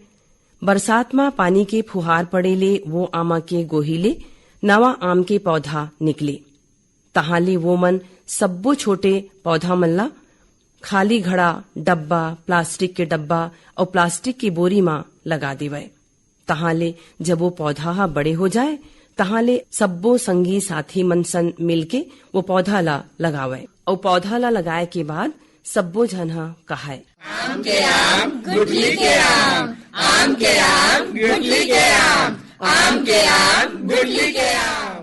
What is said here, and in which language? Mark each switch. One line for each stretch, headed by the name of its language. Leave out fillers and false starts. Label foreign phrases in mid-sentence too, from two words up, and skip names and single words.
Chhattisgarhi: बरसात में पानी के फुहार पड़े ले वो आमा के गोही ले नवा आम के पौधा निकले। तहां ले वो मन सब्बो छोटे पौधा मन ला खाली घड़ा, डब्बा, प्लास्टिक के डब्बा और प्लास्टिक की बोरी मा लगा देवे। तहां ले जब वो पौधा हा बड़े हो जाए तहां ले सब्बो संगी साथी मन सन मिलके वो पौधा ला लगावे। और पौधा ला लगाए के बाद सब्बो झन हा कहाए, आम के आम गुठली के आम, आम के आम गुठली के आम, आम के आम गुठली के आम।